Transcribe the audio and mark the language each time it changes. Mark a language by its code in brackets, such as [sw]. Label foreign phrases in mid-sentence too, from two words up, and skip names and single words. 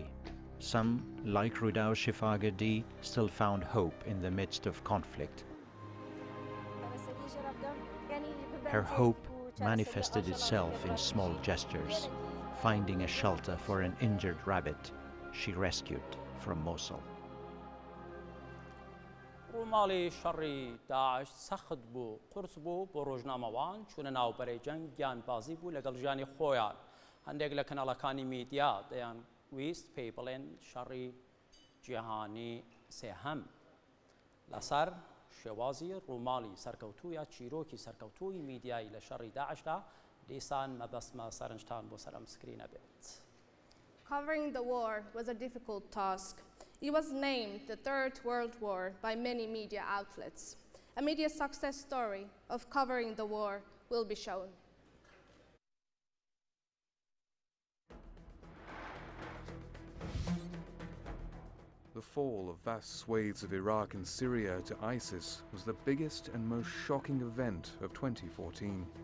[en] Some, like Rouda Shifa Gardi, still found hope in the midst of conflict. Her hope manifested itself in small gestures, finding a shelter for an injured rabbit she rescued from Mosul. [ckb] رومالی شەڕی داعش سەخت بوو، قورس بوو بۆ ڕۆژنامەوان چوونە ناوبەرەی جەنگ گیانبازی بوو لەگەڵ ژیانی خۆیان. هەندێک لە کەناڵەکانی میدیا دەیان ویست پێی بڵێن شەڕی جیهانی سێهەم لەسەر شێوازی ڕووماڵی سەرکەوتوو یا چیرۆکی سەرکەوتووی میدیایی لە شەڕی داعشدا دیسان مەبەستمە سەرنجتان بۆ سەرم سکرینە بێت. [en] Covering the war was a difficult task. It was named the Third World War by many media outlets. A media success story of covering the war will be shown. The fall of vast swathes of Iraq and Syria to ISIS was the biggest and most shocking event of 2014.